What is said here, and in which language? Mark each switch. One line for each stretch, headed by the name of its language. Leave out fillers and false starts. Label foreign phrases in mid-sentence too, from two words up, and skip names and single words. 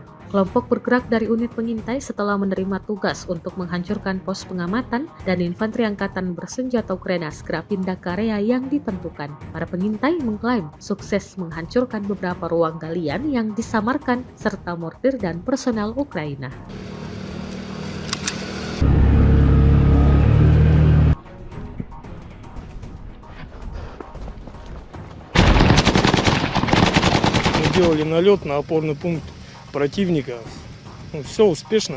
Indonesian: Kelompok bergerak dari unit pengintai setelah menerima tugas untuk menghancurkan pos pengamatan dan infanteri angkatan bersenjata Ukraina segera pindah ke area yang ditentukan. Para pengintai mengklaim sukses menghancurkan beberapa ruang galian yang disamarkan serta mortir dan personel Ukraina.
Russian: Делали налет на опорный пункт противника. Все успешно.